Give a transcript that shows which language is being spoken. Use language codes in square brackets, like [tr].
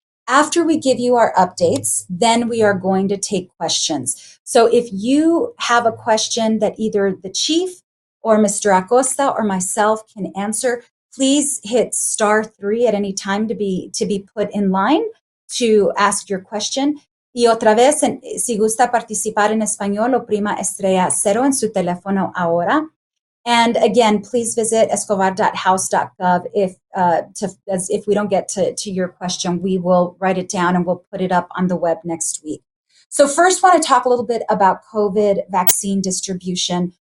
[en] After we give you our updates, then we are going to take questions. So if you have a question that either the chief or Mr. Acosta or myself can answer, please hit *3 at any time to be put in line to ask your question. [es] Y otra vez, si gusta participar en español, oprima estrella cero en su teléfono ahora. [en] And again, please visit escobar.house.gov if we don't get to your question, we will write it down and we'll put it up on the web next week. So first, want to talk a little bit about COVID vaccine distribution.